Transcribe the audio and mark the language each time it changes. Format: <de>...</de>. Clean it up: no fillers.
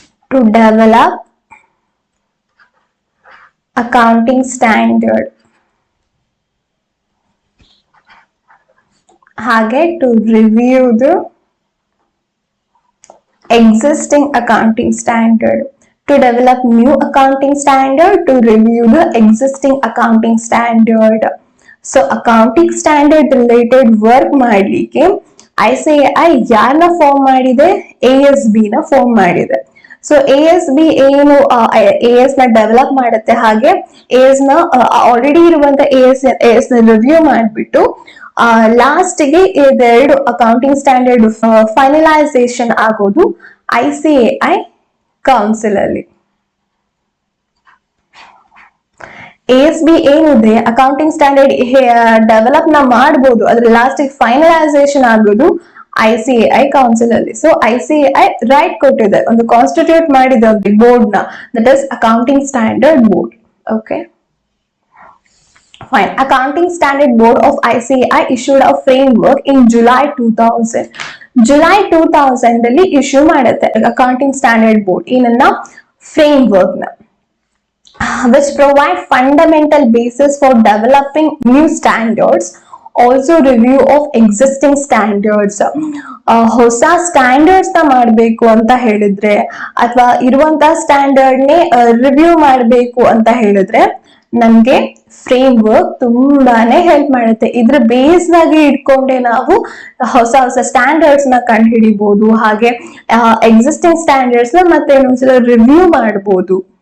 <en>To develop accounting standard, ಹಾಗೆ to review the existing accounting standard, to develop new accounting standard, to review the existing accounting standard.</en> <kn>So</kn> <en>accounting standard related work</en> <kn>ಮಾಡ್ಲಿಕ್ಕೆ ICAI ಯಾರನ್ನ form ಮಾಡಿದೆ? ASB ನ form ಮಾಡಿದೆ. So ASB ಏನು AS ನ develop ಮಾಡುತ್ತೆ, ಹಾಗೆ AS ನ ಆಲ್ರೆಡಿ ಇರುವಂತ AS ನ ರಿವ್ಯೂ ಮಾಡಿಬಿಟ್ಟು ಲಾಸ್ಟ್ಗೆ ಇದೆರಡು ಅಕೌಂಟಿಂಗ್ ಸ್ಟ್ಯಾಂಡರ್ಡ್ ಫೈನಲೈಸೇಷನ್ ಆಗೋದು ICAI ಕೌನ್ಸಿಲ್ ಅಲ್ಲಿ. ASB ಏನಿದೆ ಅಕೌಂಟಿಂಗ್ ಸ್ಟ್ಯಾಂಡರ್ಡ್ ಡೆವಲಪ್ ನ ಮಾಡಬಹುದು, ಅದ್ರ ಲಾಸ್ಟ್ ಫೈನಲೈಸೇಷನ್ ಆಗೋದು ICAI ಕೌನ್ಸಿಲ್ ಅಲ್ಲಿ. ಸೊ ICAI ರೈಟ್ ಕೊಟ್ಟಿದೆ, ಒಂದು ಕಾನ್ಸ್ಟಿಟ್ಯೂಟ್ ಮಾಡಿದೆ ಒಂದು ಬೋರ್ಡ್ ನ, that is accounting standard board.</kn> <en>Okay fine. Accounting Standard Board of ICAI issued a framework in July 2000.</en> <kn>July 2000 ಅಲ್ಲಿ ಇಶ್ಯೂ ಮಾಡುತ್ತೆ ಅಕೌಂಟಿಂಗ್ ಸ್ಟ್ಯಾಂಡರ್ಡ್ ಬೋರ್ಡ್ ಏನನ್ನ ಫ್ರೇಮ್ ವರ್ಕ್ ನ</kn> <en>which provide fundamental basis for developing new standards, also review of existing standards.</en> <kn>ಹೊಸ standards ನ ಮಾಡಬೇಕು ಅಂತ ಹೇಳಿದ್ರೆ ಅಥವಾ ಇರುವಂತ ಸ್ಟ್ಯಾಂಡರ್ಡ್ ನೇ ರಿವ್ಯೂ ಮಾಡಬೇಕು ಅಂತ ಹೇಳಿದ್ರೆ ನಮ್ಗೆ ಫ್ರೇಮ್ ವರ್ಕ್ ತುಂಬಾನೇ ಹೆಲ್ಪ್ ಮಾಡುತ್ತೆ. ಇದ್ರ ಬೇಸ್ ಆಗಿ ಇಟ್ಕೊಂಡೆ ನಾವು ಹೊಸ ಹೊಸ ಸ್ಟ್ಯಾಂಡರ್ಡ್ಸ್ ನ ಕಂಡು ಹಿಡಿಬಹುದು, ಹಾಗೆ ಎಕ್ಸಿಸ್ಟಿಂಗ್ ಸ್ಟ್ಯಾಂಡರ್ಡ್ಸ್ ನ ಮತ್ತೆ ಇನ್ನೊಂದ್ಸಲ ರಿವ್ಯೂ ಮಾಡಬಹುದು.</kn>